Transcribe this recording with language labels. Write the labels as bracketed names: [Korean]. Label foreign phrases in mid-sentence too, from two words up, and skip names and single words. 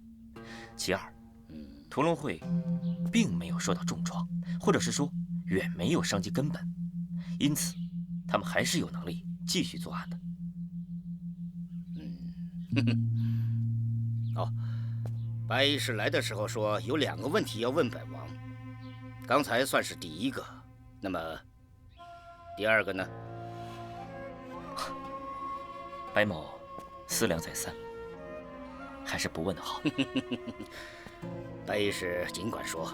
[Chinese] 其二，屠龙会并沒有受到重創，或者是說遠沒有傷及根本，因此他們還是有能力繼續作案的。哦，白衣士來的時候說有2個問題要問本王，剛才算是第一個，那麼第2個呢？白某思量再三，還是不問的好。白衣士儘管說，